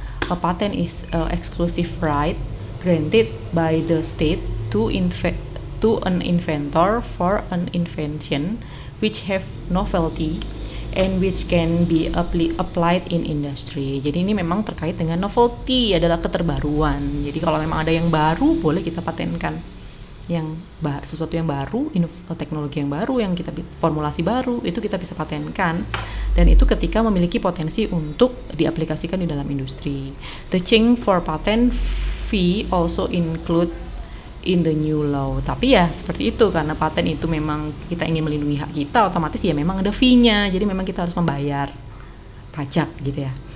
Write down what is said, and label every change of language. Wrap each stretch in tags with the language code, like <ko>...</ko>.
<en>A patent is exclusive right granted by the state to an inventor for an invention which have novelty and which can be applied in industry.</en> <id>Jadi ini memang terkait dengan novelty, adalah keterbaruan. Jadi kalau memang ada yang baru, boleh kita patenkan. Sesuatu yang baru, teknologi yang baru, yang kita formulasi baru, itu kita bisa patenkan. Dan itu ketika memiliki potensi untuk diaplikasikan di dalam industri.</id> <en>The change for patent fee also include in the new law.</en> <id>Tapi ya seperti itu, karena paten itu memang kita ingin melindungi hak kita, otomatis ya memang ada fee-nya. Jadi memang kita harus membayar pajak gitu ya.</id>